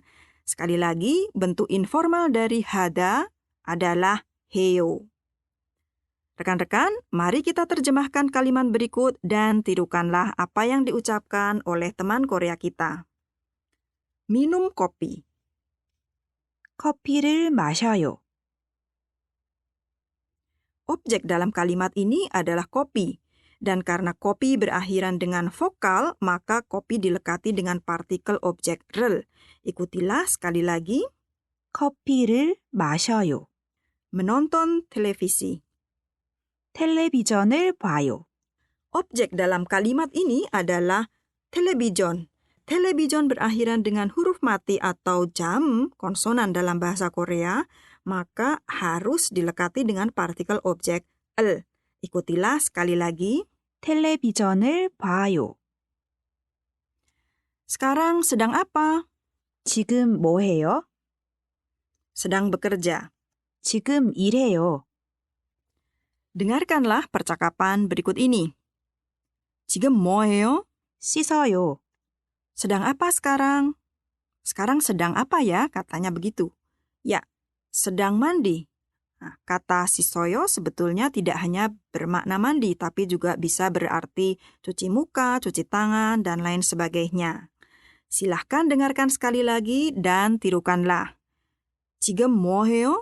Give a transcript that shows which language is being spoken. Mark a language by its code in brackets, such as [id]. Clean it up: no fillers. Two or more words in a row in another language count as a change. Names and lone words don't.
[id] Sekali lagi, bentuk informal dari hada adalah heyo. Rekan-rekan, mari kita terjemahkan kalimat berikut dan tirukanlah apa yang diucapkan oleh teman Korea kita. Minum kopi. [ko] 커피를 마셔요. [id] Objek dalam kalimat ini adalah kopi. Dan karena kopi berakhiran dengan vokal, maka kopi dilekati dengan partikel objek rel. Ikutilah sekali lagi. [ko] 커피를 마셔요. [id] Menonton televisi. [ko] 텔레비전을 봐요. [id] Objek dalam kalimat ini adalah television. Television berakhiran dengan huruf mati atau jam, konsonan dalam bahasa Korea, maka harus dilekati dengan partikel objek el. Ikutilah sekali lagi. [ko] 텔레비전을 봐요. [id] Sekarang sedang apa? [ko] 지금 뭐 해요? [id] Sedang bekerja. [ko] 지금 일해요. [id] Dengarkanlah percakapan berikut ini. [ko] 지금 뭐해요? 씻어요. [id] Sedang apa sekarang? Sekarang sedang apa ya? Katanya begitu. Ya, sedang mandi. Nah, kata sisoyo sebetulnya tidak hanya bermakna mandi, tapi juga bisa berarti cuci muka, cuci tangan, dan lain sebagainya. Silahkan dengarkan sekali lagi dan tirukanlah. [ko] 지금 뭐해요?